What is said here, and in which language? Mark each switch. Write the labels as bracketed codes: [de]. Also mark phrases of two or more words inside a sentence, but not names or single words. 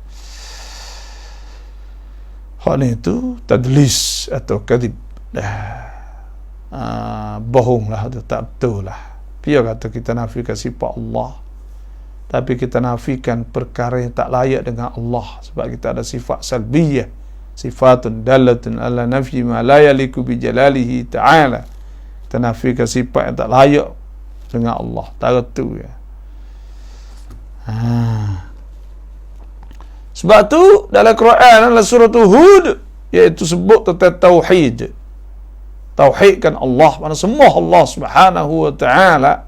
[ms] Hak ni tu tadlis atau kadhib. Bohong lah, tu tak betul lah. Dia kata kita nafikan sifat Allah, tapi kita nafikan perkara yang tak layak dengan Allah. Sebab kita ada sifat salbiyah, [ar] صفة دالة على نفي ما لا يليق بجلاله تعالى. [ms] Kita nafikan sifat yang tak layak dengan Allah. Tak tu ya. Sebab tu dalam Quran, dalam surah Hud, iaitu sebut tentang tauhid. Tauhidkan Allah, mana sembah Allah [ar] سبحانه وتعالى.